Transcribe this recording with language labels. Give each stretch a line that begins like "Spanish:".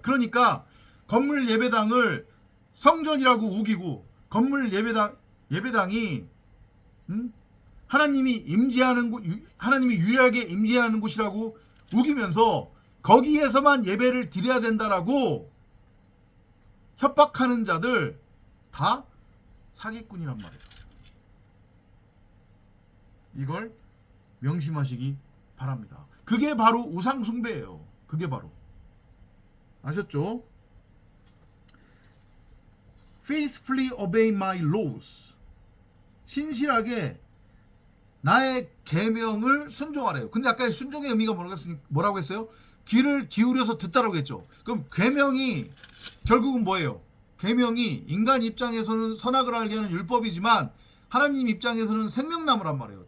Korean: 그러니까 건물 예배당을 성전이라고 우기고 건물 예배당이 하나님이 임재하는 곳, 하나님이 유일하게 임재하는 곳이라고 우기면서 거기에서만 예배를 드려야 된다라고 협박하는 자들 다 사기꾼이란 말이에요. 이걸 명심하시기 바랍니다. 그게 바로 우상 숭배예요. 그게 바로. 아셨죠?
English: Faithfully obey my laws.
Korean: 신실하게 나의 계명을 순종하래요. 근데 아까 순종의 의미가 뭐라고 했어요? 귀를 기울여서 듣다라고 했죠. 그럼 계명이 결국은 뭐예요? 계명이 인간 입장에서는 선악을 알게 하는 율법이지만 하나님 입장에서는 생명나무란 말이에요.